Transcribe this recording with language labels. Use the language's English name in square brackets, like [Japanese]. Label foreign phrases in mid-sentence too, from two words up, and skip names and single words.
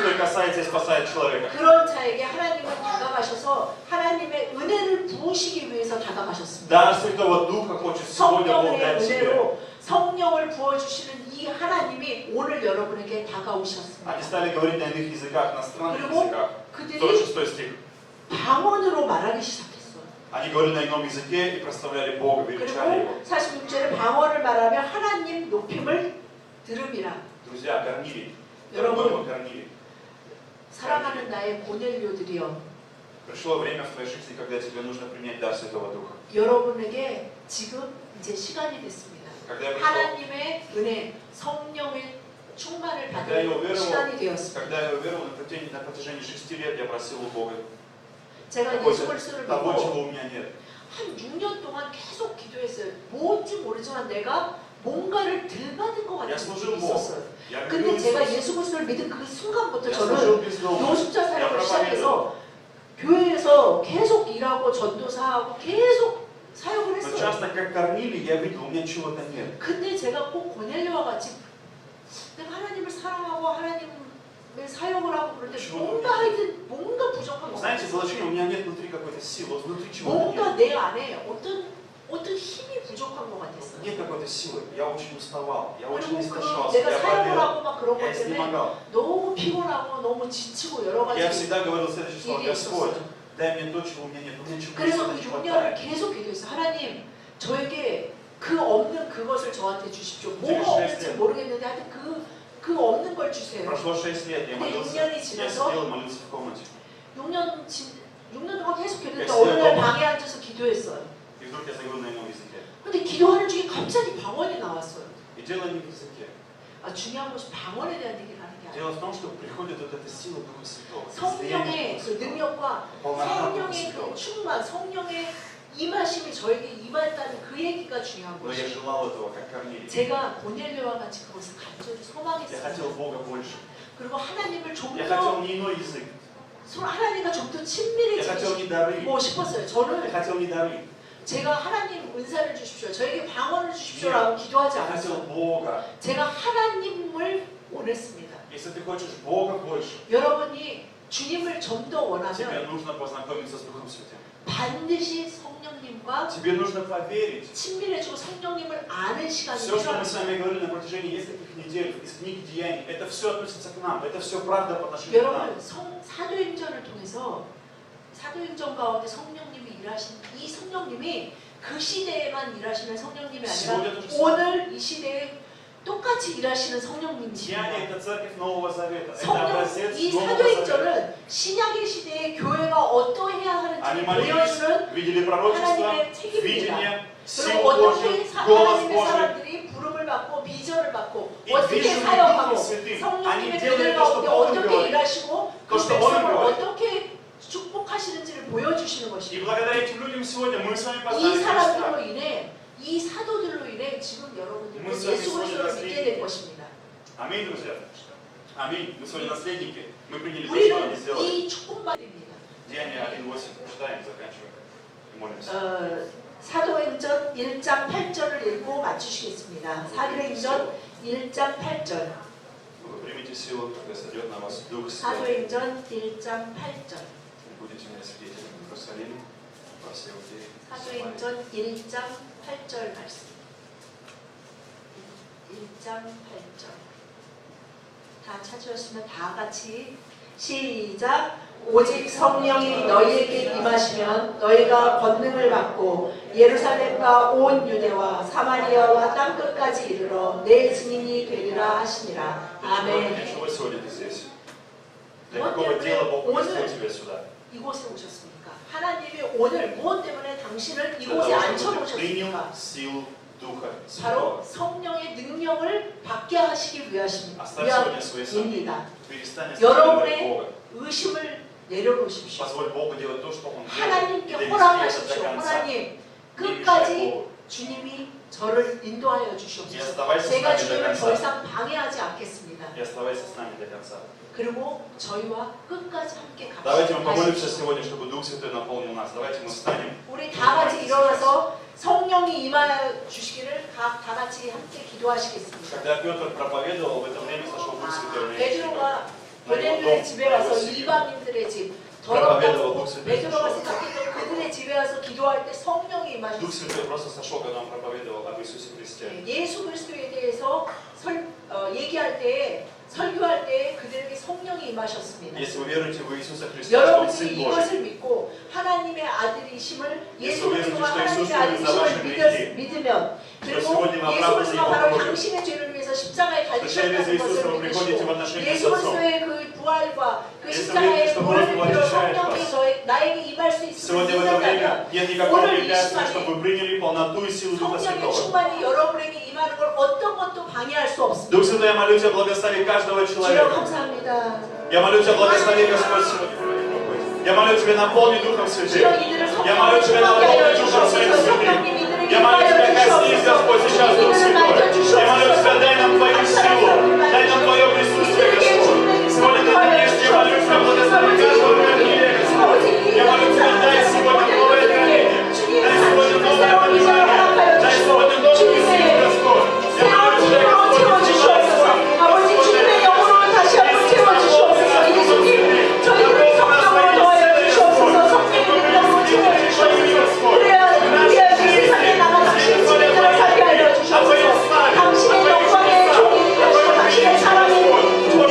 [Russian] Святой касается и спасает человека. [Korean] 그런 자에게 하나님은 다가가셔서 하나님의 은혜를 부으시기 위해서 다가가셨습니다. [Russian] Дар Святого Духа хочет сегодня Бог [Korean] 성령의 [Russian] дать тебе. [Korean] 은혜로 성령을 부어주시는 이 하나님이 오늘 여러분에게 다가오셨습니다. [Russian] Они стали говорить на иных языках, на странных [Korean] 그리고 [Russian] языках. [Korean] 그들이 [Russian] 46 стих. [Korean] 방언으로 말하기 시작했어요. [Russian] Они говорили на ином языке и прославляли Бога, величали Его. [Korean] 그리고 46절에 방언을 말하며 하나님 높임을 들음이라. [Russian] Друзья, Корнилий, [Korean] 여러분, [Russian] дорогой мой Корнилий, [Korean] 사랑하는 나의 고넬료들이여, [Russian] пришло время в твоей жизни, когда тебе нужно принять дар Святого Духа. [Korean] 여러분에게 지금 이제 시간이 됐습니다. [Russian] Когда я пришел, [Korean] 하나님의 은혜, 성령의 충만을 [Russian] когда я [Korean] 받는 [Russian] уверовал, [Korean] 시간이 되었습니다. [Russian] когда я уверовал на протяжении 6 лет, я просил у Бога [Korean] 제가 예수 그리스도를 [Russian] того, [Korean] 믿고 [Russian] чего у меня нет. [Korean] 한 6년 동안 계속 기도했어요. 뭔지 모르지만 내가 뭔가를 들받은 것 같은 [Russian] Я [Korean] 느낌이 [Russian] служил Богу. [Korean] 있었어요. [Russian] Я [Korean] 근데 [Russian] любил [Korean] 제가 [Russian] Иисуса. [Korean] 예수 그리스도를 믿은 그 순간부터 [Russian] Я [Korean] 저는 [Russian] служил бездомным. [Korean] 노숙자 [Russian] Я [Korean] 사역을 [Russian] проповедовал. [Korean] 시작해서 교회에서 계속 일하고 전도사하고 계속 사역을 [Russian] Но [Korean] 했어요. [Russian] часто, как Корнилий, я видел, у меня чего-то нет. [Korean] 근데 제가 꼭 고넬료와 같이 내가 하나님을 사랑하고 하나님의 사역을 하고 그럴 때 뭔가 하여튼 뭔가 부족한 것 [Russian] Знаете, было [Korean] 같아요. [Russian] ощущение, у меня нет внутри какой-то силы, вот внутри чего-то [Korean] 뭔가 [Russian] нет. [Korean] 내 안에 어떤 힘이 부족한 것 같았어요. [Russian] Нет какой-то силы. Я очень уставал, я очень [Korean] 그리고 [Russian] истощался, [Korean] 내가 [Russian] я [Korean] 사역을 [Russian] болел, [Korean] 하고 막 그런 [Russian] я [Korean] 것 때문에 [Russian] изнемогал. [Korean] 너무 피곤하고 너무 지치고 여러 가지 [Russian] Я всегда говорил следующее слово: [Korean] 일이 [Russian] Господь, [Korean] 있었어요. [Russian] дай мне то, чего у меня нет, у меня чего-то [Korean] 그래서 그 [Russian] не [Korean] 6년을 [Russian] хватает. [Korean] 계속 기도했어요. 하나님, 저에게 그 없는 그것을 저한테 주십시오. 뭐가 제가 없는지 실수했어요. 모르겠는데 하여튼 그 없는 걸 주세요. [Russian] Прошло 6 лет, я [Korean] 근데 [Russian] молился, [Korean] 6년이 [Russian] я [Korean] 지나서 [Russian] сидел и молился в комнате. [Korean] 6년 동안 계속 기도했는데 됐어요. 어느 날 방에 앉아서 기도했어요. [Russian] И вдруг я заговорил на ином языке. [Korean] 근데 기도하는 중에 갑자기 방언이 나왔어요. [Russian] И дело не в языке. [Korean] 중요한 것이 방언에 대한 얘기를 하는 게 아니에요. [Russian] Дело в том, что приходит вот эта сила Духа Святого. [Korean] 성령의 그 능력과 성령의 그 충만, 성령의 임하심이 저에게 임했다는 그 얘기가 중요한 [Russian] Но я [Korean] 것이에요. [Russian] желал этого, как Корнилий. [Korean] 제가 고넬료와 같이 그것을 간절히 [Russian] Я [Korean] 소망했습니다. [Russian] хотел Бога больше. [Korean] 그리고 하나님을 좀 [Russian] Я [Korean] 더 [Russian] хотел не иной язык. [Korean] 하나님과 좀 더 [Russian] Я хотел [Korean] 친밀해지고 [Russian] не дары. [Korean] 싶었어요. [Russian] Я [Korean] 저는 [Russian] хотел не дары. [Korean] 제가 하나님 은사를 주십시오, 저에게 방언을 예. 주십시오라고 기도하지 [Russian] Я хотел [Korean] 않았어요. [Russian] Бога. [Korean] 제가 하나님을 원했습니다. [Russian] Если ты хочешь Бога больше, [Korean] 여러분이 주님을 좀 더 [Russian] тебе [Korean] 원하면 [Russian] нужно познакомиться с Духом Святым. [Korean] 반드시 성령님과 [Russian] Тебе нужно поверить. [Korean] 친밀해지고 성령님을 아는 시간이 [Russian] Все, что мы [Korean] 필요합니다. [Russian] с вами говорили на протяжении нескольких недель из книги Деяний, это все относится к нам. Это все правда по отношению к нам. [Korean] 여러분 사도행전을 통해서 사도행전 가운데 성령님이 일하신 이 성령님이 그 시대에만 일하시는 성령님이 아니라 오늘 이 시대에 똑같이 일하시는 [Russian] Деяния [Korean] 성령님이십니다. [Russian] это церковь Нового Завета. Это [Korean] 성령, [Russian] образец [Korean] 이 [Russian] Нового Завета. [Korean] 사도행전은 신약의 시대에 교회가 어떠해야 [Russian] Они [Korean] 하는지 [Russian] молились, [Korean] 보여주는 [Russian] видели пророчество, [Korean] 하나님의 책임입니다. [Russian] видение, [Korean] 그리고 [Russian] силу [Korean] 어떻게 [Russian] Божью, голос [Korean] 하나님의 [Russian] Божий. [Korean] 사람들이 부름을 받고 비전을 받고 이 어떻게 vision 사역하고 [Russian] Духом Святым. [Korean] 성령님의 [Russian] Они делали [Korean] 그들 [Russian] то, что [Korean] 가운데 [Russian] Он [Korean] 어떻게 [Russian] говорит. [Korean] 일하시고 그 [Russian] То, что Он [Korean] 백성을 [Russian] говорит. [Korean] 어떻게 축복하시는지를 보여주시는 [Russian] И [Korean] 것입니다. [Russian] благодаря этим людям сегодня мы с вами [Korean] 이 [Russian] познали [Korean] 사람들로 [Russian] Христа. [Korean] 인해 이 사도들로 인해 지금 여러분들은 [Russian] Мы с [Korean] 예수 [Russian] вами [Korean] 그리스도를 [Russian] сегодня [Korean] 믿게 될 것입니다. [Russian] Аминь, друзья. Аминь. Мы сегодня наследники. Мы приняли то, что [Korean] 우리는 [Russian] они сделали. [Korean] 이 축복받습니다. [Russian] Деяния 1:8. Читаем, заканчиваем. И молимся. [Korean] 사도행전 1장 8절을 읽고 맞추시겠습니다. 사도행전 1장 8절. [Russian] Вы примите силу, когда сойдет на вас Дух Святой. [Korean] 사도행전 1장 8절. [Russian] И будете мне свидетелями в Иерусалиме, во всей Иудее, [Korean] 사도행전 1장 8절 말씀. 1장 8절. 다 찾으셨으면 다 같이 시작. 오직 성령이 너희에게 임하시면 너희가 권능을 받고 예루살렘과 온 유대와 사마리아와 땅끝까지 이르러 내 증인이 되리라 하시니라. [Russian] Для [Korean] 아멘. [Russian] чего сегодня ты здесь? Для Вот какого это дела Бог он- послал тебя сюда? [Korean] 이곳에 오셨습니까? 하나님이 오늘 무엇 때문에 당신을 [Russian] Для [Korean] 이곳에 [Russian] того, чтобы ты принял [Korean] 앉혀놓으셨습니까? [Russian] силу Духа [Korean] 바로 [Russian] Святого. [Korean] 성령의 능력을 받게 하시기 [Russian] Оставь сегодня свои сомнения. [Korean] 위함입니다. [Russian] Перестань [Korean] 여러분의 [Russian] останавливать Бога. [Korean] 의심을 내려놓으십시오. [Russian] Позволь Богу делать то, что Он делает. И [Korean] 하나님께 [Russian] довести это [Korean] 허락하십시오. [Russian] до конца. [Korean] 하나님 [Russian] Не мешай [Korean] 끝까지 [Russian] Богу. [Korean] 주님이 저를 인도하여 [Russian] И [Korean] 주시옵소서. [Russian] оставайся с [Korean] 제가 [Russian] нами до [Korean] 주님을 더 [Russian] конца. [Korean] 이상 방해하지 않겠습니다. [Russian] И оставайся с нами до конца. [Korean] 그리고 저희와 끝까지 함께 [Russian] Давайте мы помолимся [Korean] 가십시오. [Russian] сегодня, чтобы Дух Святой наполнил нас. Давайте мы встанем. [Korean] 우리 다 같이 일어나서 성령이 임하여 주시기를 다 같이 함께 기도하시겠습니다. [Russian] Когда Петр проповедовал, в это время сошел Дух Святой на его [Korean] 베드로가 [Russian] на его [Korean] 고넬료의 [Russian] дом, [Korean] 집에 [Russian] на его [Korean] 가서 [Russian] семью. [Korean] 이방인들의 집 [Russian] Проповедовал [Korean] 더럽다고 [Russian] Дух Святой. [Korean] 베드로가 [Russian] сошел. [Korean] 생각했던 그들의 집에 와서 기도할 때 성령이 [Russian] Дух [Korean] 임하셨습니다. [Russian] Святой просто сошел, когда он проповедовал об Иисусе Христе. [Korean] 예수 그리스도에 대해서 얘기할 때 설교할 때 그들에게 성령이 임하셨습니다. [Russian] Если вы веруете в Иисуса Христа, что Он [Korean] 여러분들이 [Russian] Сын Божий, [Korean] 이것을 믿고 하나님의 아들이심을 예수 예수 그리스도가 그리스도 하나님의 예수 아들이심을 그리스도 믿으면 그리고 [Russian] сегодня вы [Korean] 예수 [Russian] оправданы [Korean] 그리스도가 [Russian] Его [Korean] 바로 [Russian] кровью. [Korean] 당신의 죄를 위해서 십자가에 [Russian] что через [Korean] 달리셨다는 [Russian] Иисуса [Korean] 것을 [Russian] вы приходите в [Korean] 믿으시고 [Russian] отношения с [Korean] 예수 [Russian] Отцом. [Korean] 그리스도의 그 부활과 그 예수 십자가의 그리스도 보혈을 그리스도 필요 [Russian] очищает [Korean] 성령이 [Russian] вас. [Korean] 나에게 임할 수 있음을 [Russian] Сегодня в это [Korean] 믿는다면 [Russian] время нет никакого [Korean] 오늘 이 [Russian] препятствия, [Korean] 시간에 [Russian] чтобы вы приняли полноту и силу Духа [Korean] 성령의 [Russian] Святого. [Korean] 충만이 여러분에게 임하는 걸 어떤 것도 방해할 수 없습니다. [Russian] Дух Святой, я молю Тебя, благослови каждого [Korean] 주여 [Russian] человека. [Korean] 감사합니다. [Russian] Я молю Тебя, благослови Господь сегодня. Я молю Тебя, наполни Духом [Korean] 주여 [Russian] Святым. [Korean] 이들을 [Russian] Я молю Тебя, [Korean] 성령으로 [Russian] наполни [Korean] 하여 [Russian] Духом Своим [Korean] 주시옵소서. [Russian] Святым. [Korean] 성령님 이들에게 [Russian] Я молю Тебя, [Korean] 임하여 [Russian] коснись, Господь, сейчас Дух [Korean] 이들을 [Russian] Святой. [Korean] 밝혀 주시옵소서. [Russian] Я молю Тебя, дай нам Твою силу, дай нам Твое присутствие, Господь. Сегодня Ты даешь, я молю Тебя, благослови каждого Корнилия, Господь. Я молю Тебя, дай сегодня новое откровение, дай сегодня новое понимание, дай сегодня новую силу, Господь. Я молю Тебя, Господь, [Korean] 주시옵소서. 아버지 주님의 영으로 다시 한번 채워주시옵소서. 예수님 저희들을 성령으로 더하여 주시옵소서. 성령의 능력으로 채워주시옵소서. 그래야 이 세상에 나가 당신의 주민들을 살게 하여 주시옵소서. 당신의 영광의 종이 되시고 당신의 사랑이